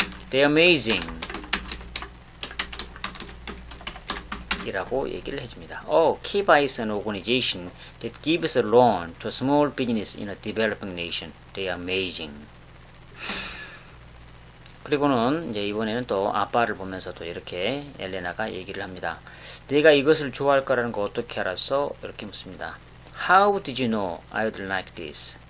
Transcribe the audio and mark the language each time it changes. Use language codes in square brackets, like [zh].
[en] They're amazing [ko] 이라고 얘기를 해줍니다. [en] Kiba is an organization that gives a loan to a small business in a developing nation. They are amazing. [ko] 그리고는 이제 이번에는 또 아빠를 보면서 또 이렇게 엘레나가 얘기를 합니다. 내가 이것을 좋아할 거라는 거 어떻게 알았어? 이렇게 묻습니다. [en] How did you know I'd like this?